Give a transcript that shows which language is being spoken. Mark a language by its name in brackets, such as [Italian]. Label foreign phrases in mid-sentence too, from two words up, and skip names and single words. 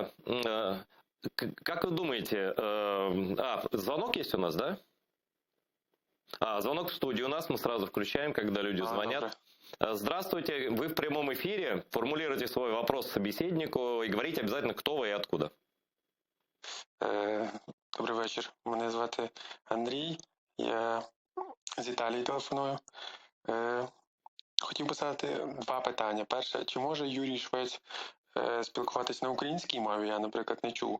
[Russian] Как вы думаете, звонок есть у нас, да? Звонок в студию у нас, мы сразу включаем, когда люди звонят. Добрый. Здравствуйте, вы в прямом эфире, формулируйте свой вопрос собеседнику и говорите обязательно, кто вы и откуда. [Ukrainian] Добрий вечір, мене звати Андрій, я з Італії телефоную. Хотів би задати два питання. Перше, чи може Юрій Швець спілкуватись на українській мові? Я, наприклад, не чув.